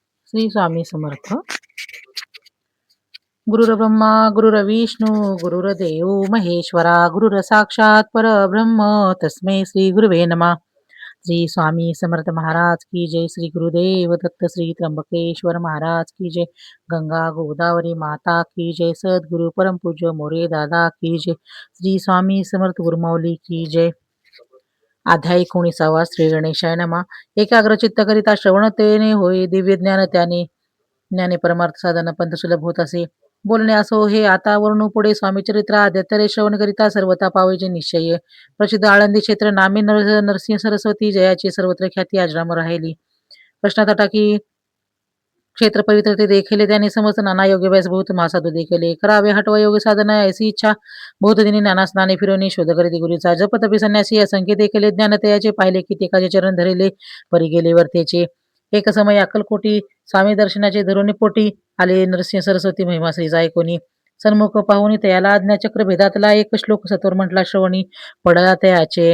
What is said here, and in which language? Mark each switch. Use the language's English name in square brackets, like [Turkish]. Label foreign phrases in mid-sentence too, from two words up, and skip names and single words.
[Marathi] श्री स्वामी समर्थ. [Sanskrit] गुरुर्ब्रह्मा गुरुर्विष्णू गुरुर्देव महेश्वरा गुरुर साक्षात परब्रह्म तस्मै श्री गुरुवे नमः. [Marathi] श्री स्वामी समर्थ महाराज की जय. श्री गुरुदेव दत्त श्री त्र्यंबकेश्वर महाराज की जय. गंगा गोदावरी माता की जय. सद्गुरु परमपूज्य मोरे दादा की जय. श्री स्वामी समर्थ गुरुमाऊली की जय. अध्याय 19. [Sanskrit] श्री गणेशाय नमः. [Marathi] एकाग्रचित्त करिता श्रवणतेने होय दिव्य ज्ञान त्याने. ज्ञाने परमार्थ साधन पंथ सुलभ होत असे. बोलणे असो हे आता वर्णू पुढे स्वामी चरित्र आद्यतरे श्रवण करिता सर्वता पावेचे निश्चय. प्रसिद्ध आळंदी क्षेत्र नामे नरसिंह सरस्वती जयाची सर्वत्र ख्याती आजराम राहिली. प्रश्नातटाकी क्षेत्र पवित्र ते देखले त्याने समस्त नाना योग्य व्यास बहुत महासाधू देखले. करावे हटवा योग साधना ऐसी इच्छा बहुत दिनी नाना स्नाने फिरवणे शोध करीती गुरुचा. जप तपी संन्यासी असंख्य देखले ज्ञान तयाचे पाहिले की एकाचे चरण धरिले परी गेले वर्तेचे. एक समय अक्कलकोटी स्वामी दर्शनाचे धरुणी पोटी आले नरसिंह सरस्वती महिमा श्रीचा ऐकोनी. सन्मुख पाहुनी तयाला आज्ञाचक्र भेदातला एक श्लोक सत्वर म्हटला श्रवणी पडला तयाचे.